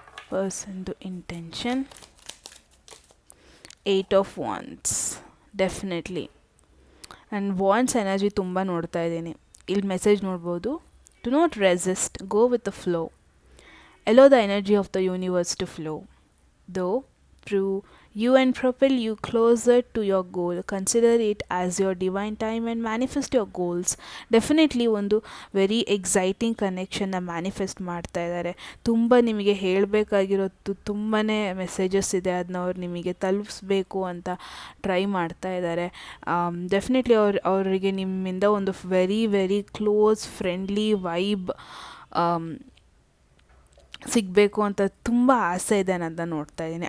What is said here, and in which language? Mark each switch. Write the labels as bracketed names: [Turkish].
[English] Person's intention. 8 of Wands. Definitely. And Wands energy [Kannada] ತುಂಬ ನೋಡ್ತಾ ಇದ್ದೀನಿ. ಇಲ್ಲಿ ಮೆಸೇಜ್ ನೋಡ್ಬೋದು. [English] Do not resist. Go with the flow. Allow the energy of the universe to flow. Though through you and propel you closer to your goal. Consider it as your divine time and manifest your goals. [Kannada] Definitely ಒಂದು very exciting ಕನೆಕ್ಷನ್ನ manifest ಮಾಡ್ತಾ ಇದ್ದಾರೆ. ತುಂಬ ನಿಮಗೆ ಹೇಳಬೇಕಾಗಿರೋದು ತುಂಬಾ messages ಇದೆ, ಅದನ್ನ ಅವ್ರು ನಿಮಗೆ ತಲುಪಿಸ್ಬೇಕು ಅಂತ ಟ್ರೈ ಮಾಡ್ತಾ ಇದ್ದಾರೆ. ಡೆಫಿನೆಟ್ಲಿ ಅವರಿಗೆ ನಿಮ್ಮಿಂದ ಒಂದು very very close friendly vibe ಸಿಗಬೇಕು ಅಂತ ತುಂಬ ಆಸೆ ಇದೆ ಅನ್ನೋದನ್ನ ನೋಡ್ತಾ ಇದ್ದೀನಿ.